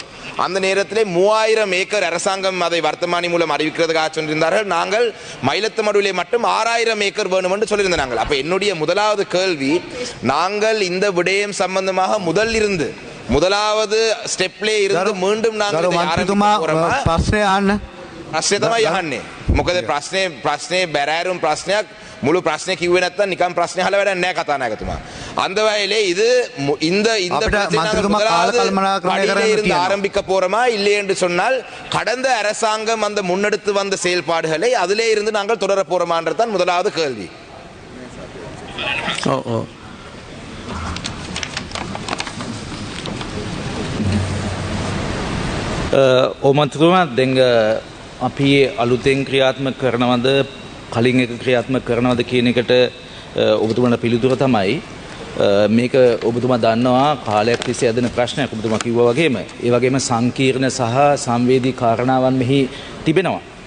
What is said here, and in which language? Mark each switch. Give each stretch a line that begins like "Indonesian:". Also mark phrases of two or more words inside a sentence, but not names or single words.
Tamil: அந்த நேரத்திலே 3000 ஏக்கர் அரசாங்கம் அதை வர்த்தமானி மூலம் அறிவிக்கிறதுக்காக சொல்லியிருந்தார்கள். நாங்கள் மயிலத்தமடுவிலே மட்டும் 6000 ஏக்கர் வேணும் என்று சொல்லியிருந்தாங்க. அப்ப என்னுடைய முதலாவது கேள்வி, நாங்கள் இந்த விடயம் சம்பந்தமாக முதலாவது ஸ்டெப்லே இருந்து மீண்டும் நாங்கள்
Sinhala: ප්‍රශ්නය තමයි යහන්නේ. මොකද ප්‍රශ්නේ බැරෑරුම් ප්‍රශ්නයක්, මුළු ප්‍රශ්නේ කිව්වේ නැත්නම් නිකන් ප්‍රශ්නේ අහලා වැඩක් නැහැ කතානායකතුමා.
Tamil: அந்த வகையிலே இது இந்த ஆரம்பிக்க போறோமா இல்லை என்று சொன்னால் கடந்த அரசாங்கம் அந்த முன்னெடுத்து வந்த செயல்பாடுகளை அதிலே இருந்து நாங்கள் தொடர போறோமான்றதுதான் முதலாவது கேள்வி.
Sinhala: ඕමන්තුතුමා දැන් අපි අලුතෙන් ක්‍රියාත්මක කරනවද කලින් එක ක්‍රියාත්මක කරනවද කියන එකට ඔබතුමාට පිළිතුර තමයි මේක ඔබතුමා දන්නවා කාලයක් තිස්සේ ඇදෙන ප්‍රශ්නයක් ඔබතුමා කිව්වා වගේම ඒ වගේම සංකීර්ණ සහ සංවේදී කාරණාවන් මෙහි තිබෙනවා.